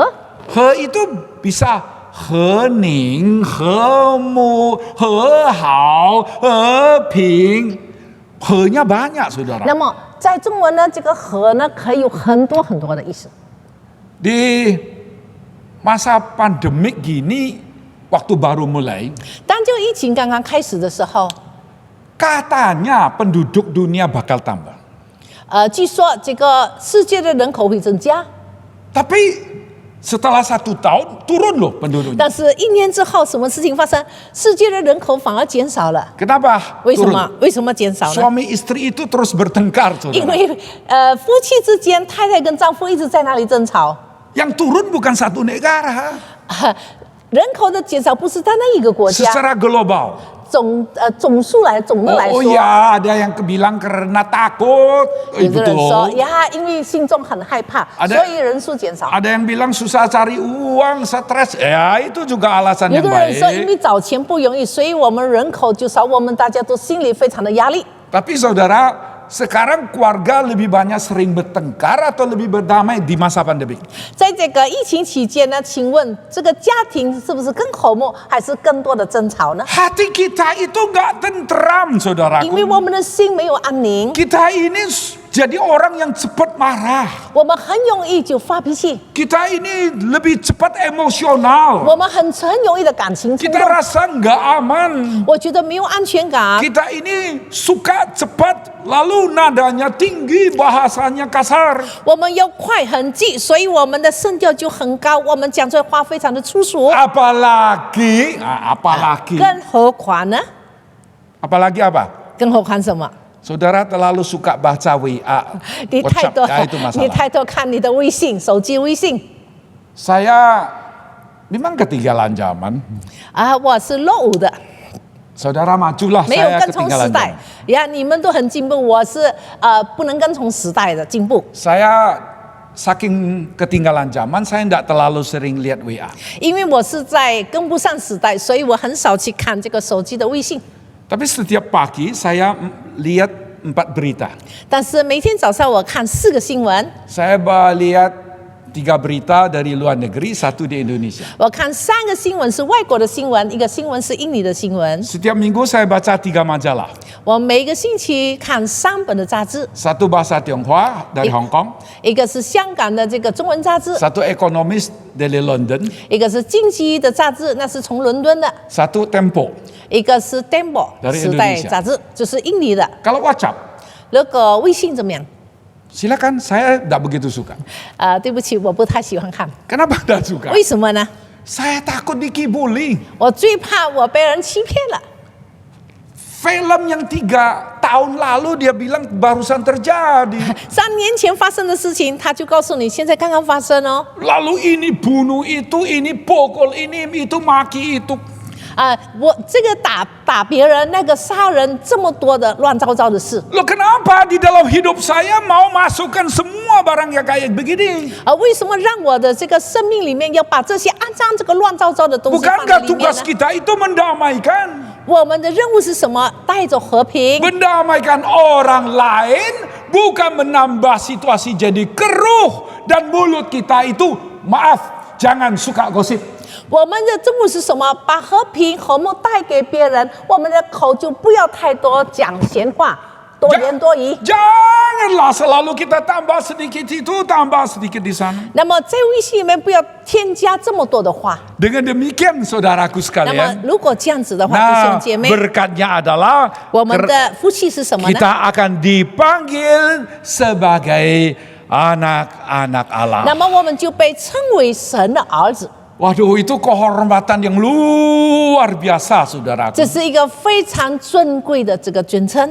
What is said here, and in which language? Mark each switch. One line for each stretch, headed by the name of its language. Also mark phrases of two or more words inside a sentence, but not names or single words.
Indonesian: itu bisa
Chinese: 和宁、和睦、和好、和平。
Indonesian: 和nya banyak saudara.
Chinese: 那么在中文呢，这个和呢可以有很多很多的意思。
Indonesian: Di masa pandemik gini, waktu baru mulai,
Chinese: 当这个疫情刚刚开始的时候，
Indonesian: katanya penduduk dunia bakal tambah.
Chinese: 据说这个世界的人口会增加，
Indonesian: Tapi setelah 1 tahun turun loh penduduknya.
Chinese: 但是1年之后，什么事情发生？世界的人口反而减少了。
Indonesian: Kenapa?
Chinese: 为什
Indonesian: Turun.
Chinese: 么？为什么减少呢？
Indonesian: Suami istri itu terus bertengkar,
Chinese: 因
Indonesian: saudara.
Chinese: 为夫妻之间，太太跟丈夫一直在那里争吵。
Indonesian: Yang turun bukan satu negara,
Chinese: 人口的减少不是单单一个国家，
Indonesian: secara global.
Chinese: 总的来
Indonesian: Oh
Chinese: 说，
Indonesian: ya, ada yang bilang karena takut.
Chinese: 有的人说
Indonesian: Betul.
Chinese: 呀，因为心中很害怕，
Indonesian: Ada-
Chinese: 所以人数减少。
Indonesian: Ada yang bilang susah cari uang, stres. Ya, itu juga alasan
Chinese: 有
Indonesian: yang
Chinese: 的人说，因
Indonesian: baik.
Chinese: 为找钱不容易，所以我们人口就少，我们大家都心里非常的压力。
Indonesian: Tapi saudara, sekarang keluarga lebih banyak sering bertengkar atau lebih berdamai di masa pandemi?
Chinese: 在这个疫情期间呢，请问这个家庭是不是更和睦，还是更多的争吵呢？
Indonesian: Hati kita itu gak tentram,
Chinese: 因为
Indonesian: saudaraku.
Chinese: 我们的心没有安宁，
Indonesian: Kita ini jadi orang yang cepat marah.
Chinese: 我们很容易就发脾气，
Indonesian: Kita ini lebih cepat emosional.
Chinese: 我们很容易的感情冲
Indonesian: Kita
Chinese: 动，
Indonesian: rasa nggak aman.
Chinese: 我觉得没有安全感。
Indonesian: Kita ini suka cepat, lalu nadanya tinggi, bahasanya kasar.
Chinese: 我们要快很急，所以我们的声调就很高，我们讲出来话非常的粗俗。
Indonesian: Apalagi
Chinese: 更何况呢？
Indonesian: apalagi apa?
Chinese: 更何况什么？
Indonesian: Saudara terlalu suka baca WA,
Chinese: 你太
Indonesian: WhatsApp,
Chinese: 多，
Indonesian: ya itu
Chinese: 你
Indonesian: masalah.
Chinese: 太多看你的微信、手机微信
Indonesian: Saya memang ketinggalan zaman.
Chinese: 啊！我是落伍的，
Indonesian: Saudara majulah,
Chinese: 没有
Indonesian: saya
Chinese: 跟从时
Indonesian: ketinggalan
Chinese: 代
Indonesian: zaman.
Chinese: 呀！你们都很进步，我是不能跟从时代的进步，
Indonesian: Saya saking ketinggalan zaman, saya tidak terlalu sering lihat WA.
Chinese: 因为我是在跟不上时代，所以我很少去看这个手机的微信。
Indonesian: Tapi setiap pagi saya lihat 4 berita.
Chinese: 但是每天早上我看4个新闻，
Indonesian: Saya lihat 3 berita dari luar negeri, 1 di Indonesia.
Chinese: 我看3个新闻是外国的新闻，一个新闻是印尼的新闻。
Indonesian: Setiap minggu saya baca 3 majalah.
Chinese: 我每个星期看3本的杂志，
Indonesian: 1 bahasa Tionghoa dari Hong Kong,
Chinese: 一个是香港的这个中文杂志，
Indonesian: 1 ekonomis dari London,
Chinese: 一个是经济的杂志，那是从伦敦的，
Indonesian: 1 Tempo.
Chinese: 一个是 Tempo
Indonesian: Dari
Chinese: 时代
Indonesian: Indonesia
Chinese: 杂志，就是印尼的。
Indonesian: Kalau WhatsApp,
Chinese: 那个微信怎么样？
Indonesian: silakan, saya tidak begitu suka.
Chinese: 对不起，我不太喜欢看。
Indonesian: Kenapa tidak suka?
Chinese: 为什么呢？
Indonesian: Saya takut dikibuli.
Chinese: 我最怕我被人欺骗了。
Indonesian: Film yang 3 tahun lalu dia bilang barusan terjadi.
Chinese: 3 年前发生的事情，他就告诉你现在刚刚发生哦。
Indonesian: Lalu ini bunuh itu, ini pukul ini, itu maki itu.
Chinese: 我这个打别人，那个杀人，这么多的乱糟糟的事。
Indonesian: Loh kenapa di dalam hidup saya mau masukkan semua barang yang kayak begini?
Chinese: 为什么让我的这个生命里面要把这些按照这个乱糟糟的东西放在
Indonesian: Bukankah
Chinese: 里面
Indonesian: tugas
Chinese: 呢？
Indonesian: kita itu mendamaikan?
Chinese: 我们的任务是什么？带着和平，
Indonesian: Mendamaikan orang lain, bukan menambah situasi jadi keruh dan mulut kita itu maaf, jangan suka gosip.
Chinese: 我们的任务是什么？把和平和睦带给别人，我们的口就不要太多讲闲话，多言多语。
Indonesian: Janganlah selalu kita tambah sedikit itu, tambah sedikit di sana.
Chinese: 那么在微信里面不要添加这么多的话。
Indonesian: Dengan demikian saudaraku
Chinese: 那么
Indonesian: sekalian,
Chinese: 如果这样子的话，弟
Indonesian: nah
Chinese: 兄姐妹，
Indonesian: berkatnya adalah
Chinese: 我们的福气是什么呢？
Indonesian: kita akan dipanggil sebagai anak-anak Allah.
Chinese: 那么我们就被称为神的儿子，
Indonesian: Waduh, itu kehormatan yang luar biasa, saudaraku.
Chinese: 这是一个非常尊贵的这个尊称。